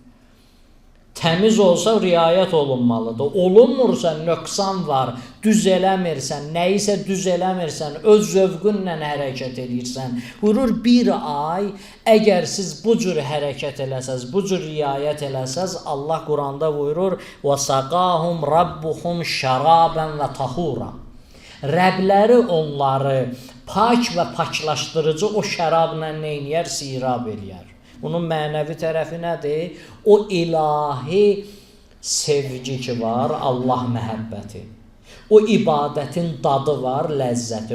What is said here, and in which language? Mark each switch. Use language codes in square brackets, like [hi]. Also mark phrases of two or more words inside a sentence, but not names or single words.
[az] Təmiz olsa riayət olunmalıdır. Olunmursa nöqsan var, düz eləmirsən, nəyisə düz eləmirsən, öz zövqünlə hərəkət edirsən. Buyurur, bir ay əgər siz bu cür hərəkət eləsəz, bu cür riayət eləsəz, Allah Quranda buyurur, [ar] وَسَقَاهُمْ رَبُّهُمْ شَرَابًا وَطَهُورًا. [az] Rəbləri onları pak və paklaşdırıcı o şərabla neyniyər? Sirab eləyər. Bunun mənəvi tərəfi nədir? O ilahi sevgi ki var, Allah məhəbbəti. O ibadətin dadı var, ləzzəti.